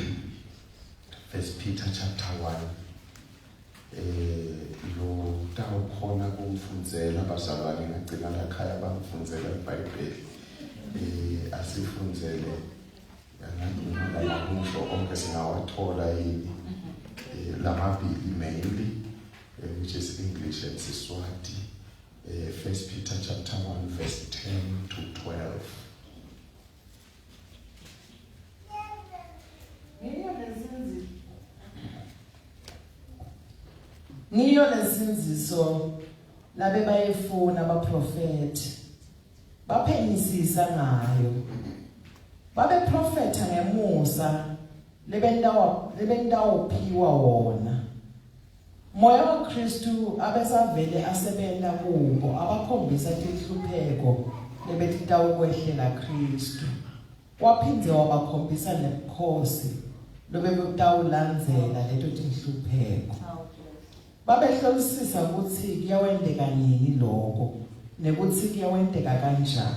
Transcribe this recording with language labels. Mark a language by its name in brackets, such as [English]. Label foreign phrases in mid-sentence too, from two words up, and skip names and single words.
[English] 1 Peter chapter 1. [Swati] Lo tawukhona kumfundzela bazalwane ngagcina lakhaya bamfundzela iBhayibheli. Asifundzele ngakho lamusho onke singawathola yini lamabili [English] mainly which is English and Siswati. 1 Peter chapter 1 verse 10 to 12. [Swati] Niyo lesinziso labe bayefuna abaprofeti baphenyisisa ngayo babe profeta ngemusa lebentawuphiwa wona moya wa Kristu abesavele asebenza kubo abakhombisa tinhlupheko lebetitawukwehlela Kristu waphindze wabakhombisa nebukhosi lobebutawulandzela leto tinhlupheko babehlolisisa ukuthi kuyawendeka nini lokho nekutsi kuyawendeka kanjani.